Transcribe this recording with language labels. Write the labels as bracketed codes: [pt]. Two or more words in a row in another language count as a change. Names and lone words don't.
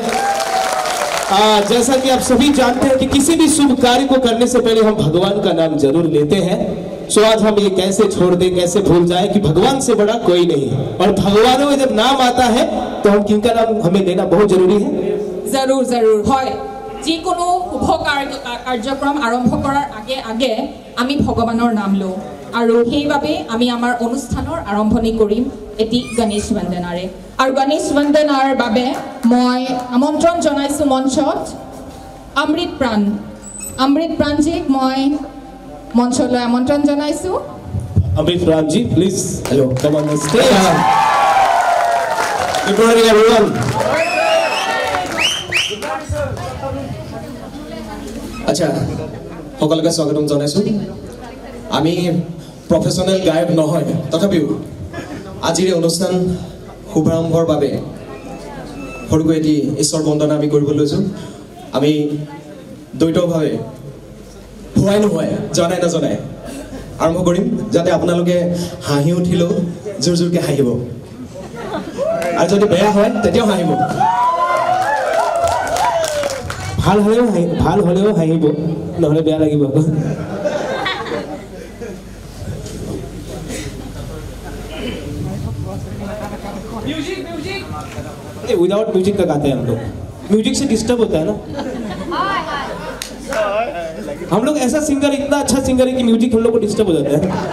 [hi] जैसा कि आप सभी जानते हैं कि किसी भी शुभ कार्य को करने से पहले हम भगवान का नाम जरूर लेते हैं। सो आज हम ये कैसे छोड़ दें, कैसे भूल जाए कि भगवान से बड़ा कोई नहीं, और भगवानों में जब नाम आता है तो हम किनका नाम हमें लेना बहुत जरूरी है। जरूर जरूर [as] হয় যিকোনো শুভ কাৰ্যক্ৰম আৰম্ভ কৰাৰ আগে আগে আমি ভগৱানৰ নাম লওঁ, আৰু সেইবাবে আমি আমাৰ অনুষ্ঠানৰ আৰম্ভণি কৰিম এটি গণেশ বন্দনাৰে। আৰু গণেশ বন্দনাৰ বাবে মই আমন্ত্ৰণ জনাইছো মঞ্চত অমৃত প্ৰাণজীক মই মঞ্চলৈ আমন্ত্ৰণ জনাইছো। [en] अमृत प्राण जी please, hello, come on the stage. good morning everyone. [as] আচ্ছা, সকলকে স্বাগতম জনাইছো। আমি প্ৰফেশ্যনেল গায়ক নহয়, তথাপিও আজিৰ এই অনুষ্ঠান শুভাৰম্ভৰ বাবে সৰুকৈ এটি ঈশ্বৰ বন্দনা আমি কৰিব লৈছোঁ। আমি দ্বৈতভাৱে হোৱাই নোহোৱাই জনাই নজনাই আৰম্ভ কৰিম, যাতে আপোনালোকে হাঁহি উঠিলেও জোৰ জোৰকৈ হাঁহিব, আৰু যদি বেয়া হয় তেতিয়াও হাঁহিব। ভাল হলেও হাঁহিব, নহলে বেয়া লাগিব। [en] without music [hi] का गाते हैं हम लोग, म्यूजिक से डिस्टर्ब होता है ना। हम लोग ऐसा सिंगर, इतना अच्छा सिंगर है कि म्यूजिक हम लोग को डिस्टर्ब हो जाता है।